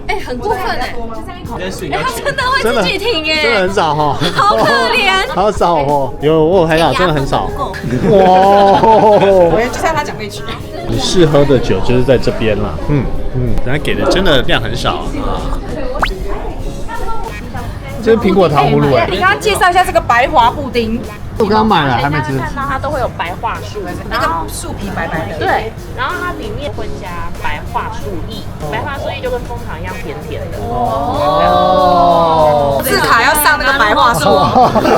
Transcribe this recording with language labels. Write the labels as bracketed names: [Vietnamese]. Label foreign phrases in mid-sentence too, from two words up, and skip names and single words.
[Chinese] 哎，很過分哎！哎，他真的會自己停耶，真的很少哈，好可憐，好少哦。我有拍到，真的很少。哇，我就向他講那句。你試喝的酒就是在這邊啦。人家給的真的量很少啊。這是蘋果糖葫蘆哎。你剛剛介紹一下這個白華布丁。我剛剛買了，還沒吃。看到它都會有白樺樹，那個樹皮白白的。對，然後它裡面會加白樺樹葉，白樺樹葉就跟楓糖一樣甜甜的。哦，字卡要上那個白樺樹，